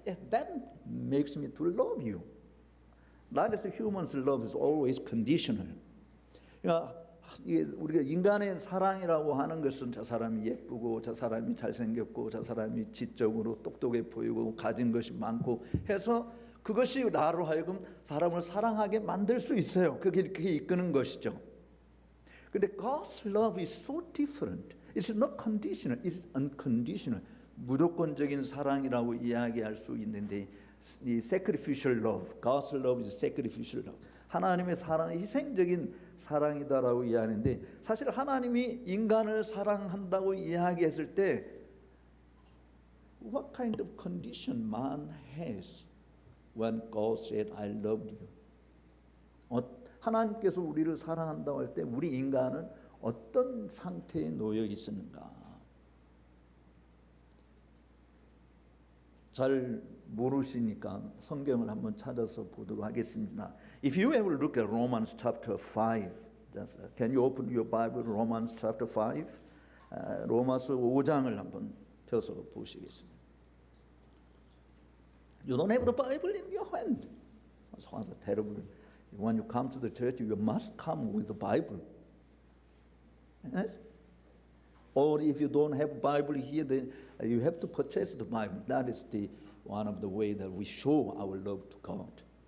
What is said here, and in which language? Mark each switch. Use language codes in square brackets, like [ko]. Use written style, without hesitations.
[en] That makes me to love you. That is humans' love is always conditional. [ko] 그러니까 우리가 인간의 사랑이라고 하는 것은 저 사람이 예쁘고 저 사람이 잘생겼고 저 사람이 지적으로 똑똑해 보이고 가진 것이 많고 해서 그것이 나로 하여금 사람을 사랑하게 만들 수 있어요. 그게 이끄는 것이죠. [en] 근데 God's love is so different. It's not conditional. It's unconditional. [ko] 무조건적인 사랑이라고 이야기할 수 있는데 이 [en] sacrificial love, God's love is sacrificial love. [ko] 하나님의 사랑은 희생적인 사랑이다라고 이야기하는데 사실 하나님이 인간을 사랑한다고 이야기했을 때 [en] What kind of condition man has when God said, I loved you? [ko] 하나님께서 우리를 사랑한다고 할 때 우리 인간은 어떤 상태에 놓여 있었는가? 잘 모르시니까 성경을 한번 찾아서 보도록 하겠습니다. [en] If you ever look at Romans chapter 5, can you open your Bible, Romans chapter 5? [ko] 로마서 5장을 한번 펴서 보시겠습니다. [en] You don't have the Bible in your hand. Sounds terrible. When you come to the church, you must come with the Bible. Yes? Or if you don't have Bible here, then you have to purchase the Bible. That is one of the way that we show our love to God.